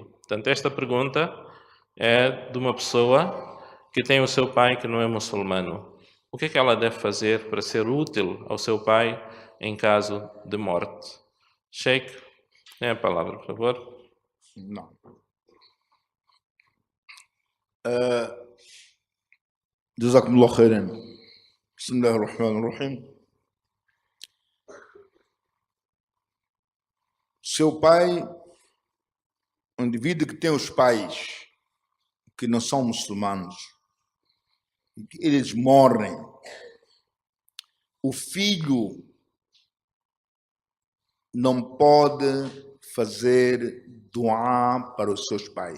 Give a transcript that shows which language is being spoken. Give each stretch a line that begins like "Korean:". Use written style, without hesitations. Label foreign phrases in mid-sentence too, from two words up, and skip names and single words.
Portuguese: Portanto, esta pergunta é de uma pessoa que tem o seu pai que não é muçulmano. O que é que ela deve fazer para ser útil ao seu pai em caso de morte? Sheikh, tem a palavra, por favor. Não.
Arabic: جزاكم الله خيرا. Bismillahirrahmanirrahim.
Portuguese: Seu pai, um indivíduo que tem os pais que não são muçulmanos, eles morrem, o filho não pode fazer duá para os seus pais.